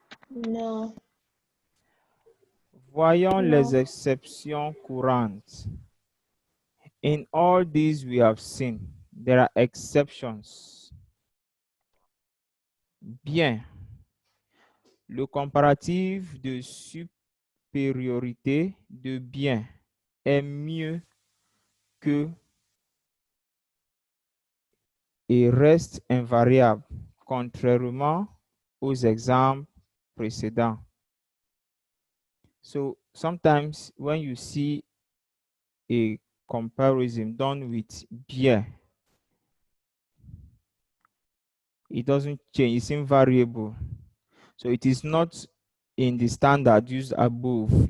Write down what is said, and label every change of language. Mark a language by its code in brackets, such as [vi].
[en] No. [fr] Voyons [en] No. [fr] les exceptions courantes. [en] In all these we have seen, there are exceptions. [fr] Bien. Le comparatif de supériorité de bien est mieux que et reste invariable, contrairement aux exemples précédents. [en] So sometimes when you see a comparison done with bien, it doesn't change, it's invariable. So it is not in the standard used above.